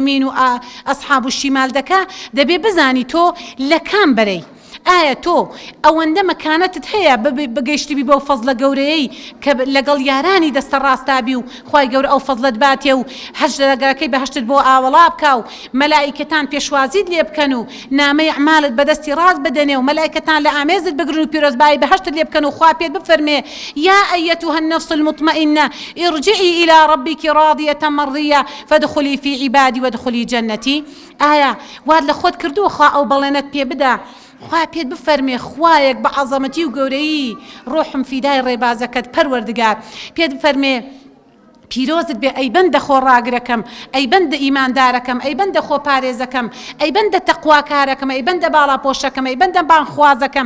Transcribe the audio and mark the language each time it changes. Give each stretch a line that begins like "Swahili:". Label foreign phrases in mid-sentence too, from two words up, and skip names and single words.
Central Kurdish: و
Arabic: ئەصحاب الشیمال
Central Kurdish: دەکا دەبێ بزانی تۆ لە کام بەرەی ئایا تۆ ئەوەندە مەکانەتت هەیە بگەیشتبی بەو فەزلە گەورەیەی کە لەگەڵ یارانی دەستە ڕاستابی و خوای گەورە ئەو فەزلت باتێ و هەژدەگەکەی بەهەشتت بۆ ئاوەڵا بکە و مەلائیکەتان پێشوازیت لێ بکەن و نامەی ئەعمالت بەدەستی ڕاست بدەنێ و مەلائیکەتان لە ئامێزت بگرن و پیرۆزبایی بەهەشتت لێ بکەن و خوا پێت بفەرمێ
Arabic: یا ئەیەتوها النەفس المطمئنە ارجعي إلى ربك راضية مرضية فادخلي في عبادي وادخلي جنتي
Central Kurdish: ئایا واد لە خۆت کردووە خوا ئەو بەڵێنت پێ بدە خوا پێت بفەرمێ خوایەک بە عەزەمەتی و گەورەیی ڕۆحم فیدای ڕێبازەکەت پەروەردگار پێت بفەرمێ پیرۆزت بێ ئەی بەندە خۆڕاگرەکەم ئەی بەندە ئیماندارەکەم ئەی بەندە خۆپارێزەکەم ئەی بەندە تەقواکارەکەم ئەی بەندە باڵاپۆشەکەم ئەی بەندە بانخوازەکەم